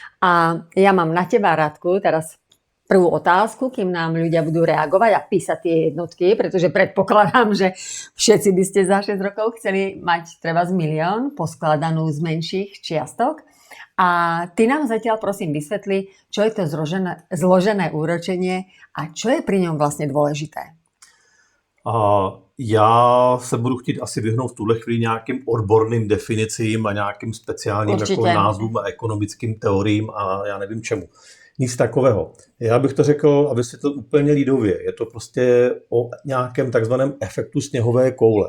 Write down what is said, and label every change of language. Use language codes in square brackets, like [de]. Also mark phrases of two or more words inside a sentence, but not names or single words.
[sk] A ja mám na teba, Radku, teraz prvú otázku, kým nám ľudia budú reagovať a písať tie jednotky, pretože predpokladám, že všetci by ste za 6 rokov chceli mať treba z 1 000 000 poskladanú z menších čiastok. A ty nám zatiaľ prosím vysvetli, čo je to zložené úročenie a čo je pri ňom vlastne dôležité. [cs] Já se budu chtít asi vyhnout v tuhle chvíli nějakým odborným definicím a nějakým speciálním jako názvům a ekonomickým teoriím a já nevím čemu. Nic takového. Já bych to řekl a vysvětlil úplně lidově. Je to prostě o nějakém takzvaném efektu sněhové koule.